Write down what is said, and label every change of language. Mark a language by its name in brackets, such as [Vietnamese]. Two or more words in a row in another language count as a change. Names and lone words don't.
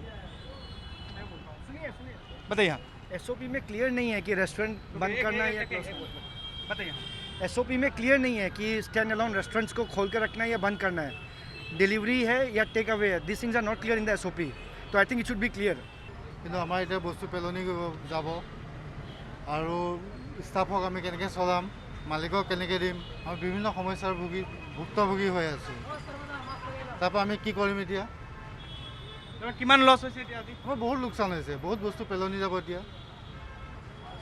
[Hindi] बताइए। एसओपी में क्लियर नहीं है कि रेस्टोरेंट बंद करना है या क्लोज। बताइए। एसओपी में क्लियर नहीं है कि [English] stand alone restaurants [Hindi] को खोल कर रखना है या बंद करना है, डिलीवरी है या [English] take away [Hindi] है, [English] this things are not clear in the SOP, [Hindi] तो [English] I think it should be clear. [Assamese] কিন্তু আমাৰ এতিয়া বস্তু পেলনি যাব আৰু ষ্টাফক আমি কেনেকৈ চলাম, মালিকক কেনেকৈ দিম, আমি বিভিন্ন সমস্যাৰ ভুক্তভোগী হৈ আছোঁ। তাৰপৰা আমি কি কৰিম এতিয়া? কিমান লছ হৈছে এতিয়া? আমাৰ বহুত লোকচান হৈছে, বহুত বস্তু পেলনি যাব এতিয়া।